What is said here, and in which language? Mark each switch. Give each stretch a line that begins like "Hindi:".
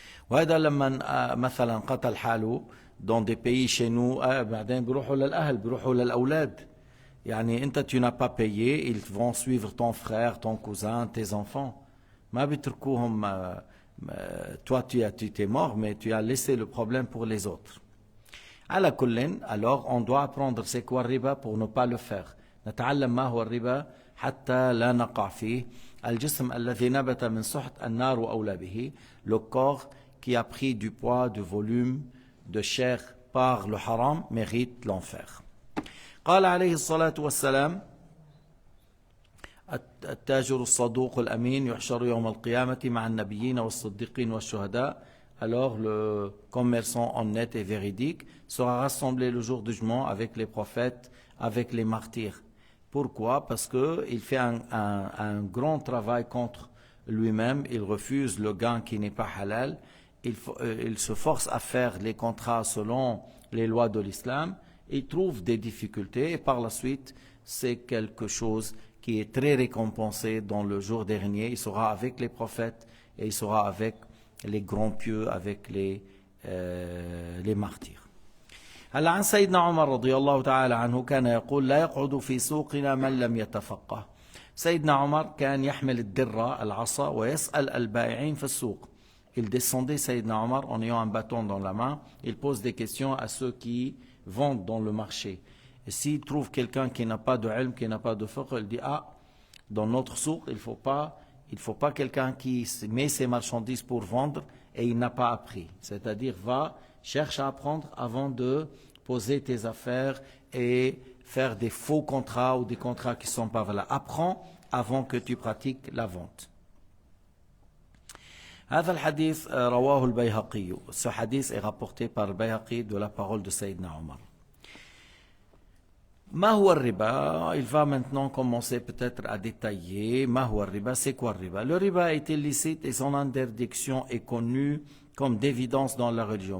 Arabic: وهذا لما مثلا قتل حاله
French: dans des pays chez nous
Arabic: بعدين بيروحوا للأهل، بيروحوا للأولاد. يعني أنت
French: tu n'as pas payé, ils vont suivre ton frère, ton cousin, tes enfants.
Arabic: ما بيتركوهم.
French: Toi tu es mort mais tu as laissé le problème pour les autres.
Arabic: على كل
French: alors on doit apprendre c'est quoi le riba pour ne pas le faire.
Arabic: نتعلم ما هو الربا حتى لا نقع فيه. الجسم الذي نبت من سحت النار أولى به.
French: Le corps qui a pris du poids, du volume de chair par le haram mérite l'enfer.
Arabic: قال عليه الصلاة والسلام: التاجر الصدوق الأمين يحشر يوم القيامة مع النبيين والصديقين والشهداء.
French: Alors le commerçant honnête et véridique sera rassemblé le jour du jugement avec les prophètes, avec les martyrs. Pourquoi? Parce qu'il fait un grand travail contre lui-même, il refuse le gain qui n'est pas halal, il se force à faire les contrats selon les lois de l'islam, il trouve des difficultés et par la suite c'est quelque chose qui est très récompensé dans le jour dernier. Il sera avec les prophètes et il sera avec les grands pieux, avec les martyrs.
Arabic: هلا عن سيدنا عمر رضي الله تعالى عنه كان يقول: لا يقعد في سوقنا من لم يتفقه. سيدنا عمر كان يحمل الدرة العصا ويسأل البائعين في السوق.
French: Il descendait, Sayyidina Omar, en ayant un bâton dans la main, il pose des questions à ceux qui vendent dans le marché. Et s'il trouve quelqu'un qui n'a pas de ilm, qui n'a pas de fiqh, il dit: ah, dans notre souk, il faut pas quelqu'un qui met ses marchandises pour vendre et il n'a pas appris. C'est-à-dire, cherche à apprendre avant de poser tes affaires et faire des faux contrats ou des contrats qui ne sont pas valables. Apprends avant que tu pratiques la vente.
Arabic: هذا الحديث رواه البيهقي.
French: Ce hadith est rapporté par le Bayhaqi de la parole de Sayyidina Omar.
Arabic: Ma huwa riba,
French: il va maintenant commencer peut-être à détailler.
Arabic: Ma huwa riba,
French: c'est quoi le riba? Le riba est illicite et son interdiction est connue comme d'évidence dans la religion.